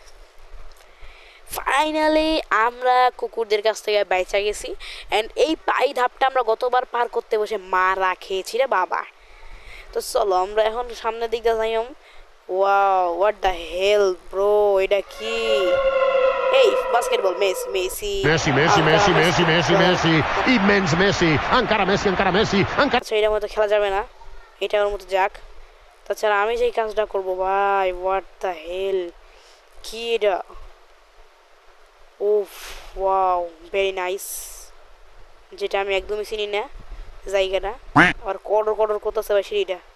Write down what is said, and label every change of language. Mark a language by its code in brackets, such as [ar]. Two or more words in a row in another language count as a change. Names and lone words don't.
[bn] ফাইনালি আমরা কুকুরদের কাছ থেকে বাইচা গেছি। অ্যান্ড এই ধাপটা আমরা গতবার পার করতে বসে মারা খেয়েছি রে বাবা। তো চলো আমরা এখন সামনের দিক দিয়ে যাই। [en] wow, what the hell bro, [bn] এটা কি? এই বাস্কেটবল, মেসি মেসি Messi, Messi, আঙ্কারা Messi, মেসি। Messi, Messi, Messi, immens Messi, ancora Messi, ancora. আচ্ছা, এটার মতো খেলা যাবে না, এটা ওর মতো যাক। তাছাড়া আমি যেই কাজটা করবো ভাই, [en] what the hell, [bn] কি এটা? [en] oof, wow, very nice. [bn] যেটা আমি একদমই চিনি না জায়গাটা, আর কডর কডর করতেছে ভাই সিঁড়িটা।